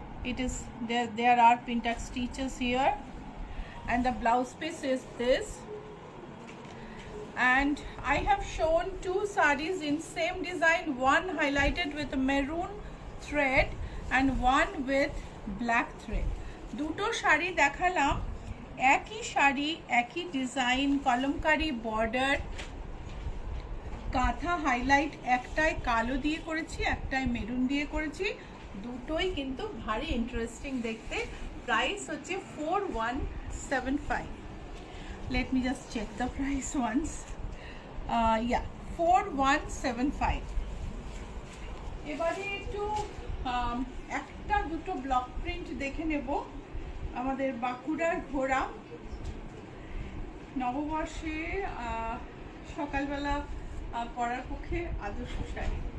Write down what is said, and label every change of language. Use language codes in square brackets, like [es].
[en] It is there are pin tuck stitches here, and the blouse piece is this. And I have shown two sarees in same design, one highlighted with maroon thread and one with black thread. [bn] দুটো শাড়ি দেখালাম, একই শাড়ি, একই design, Kalamkari border, কাঁথা highlight, একটাই কালো দিয়ে করেছি, একটাই মেরুন দিয়ে করেছি, দুটোই কিন্তু ভারী ইন্টারেস্টিং দেখতে। প্রাইস হচ্ছে 4175. [en] Let me just check the price once. Yeah, 4175. [bn] এবারে একটু একটা দুটো ব্লক প্রিন্ট দেখে নেব। আমাদের বাঁকুড়ার ঘোড়া, নববর্ষে সকালবেলা পরার পক্ষে আদর্শ শাড়ি।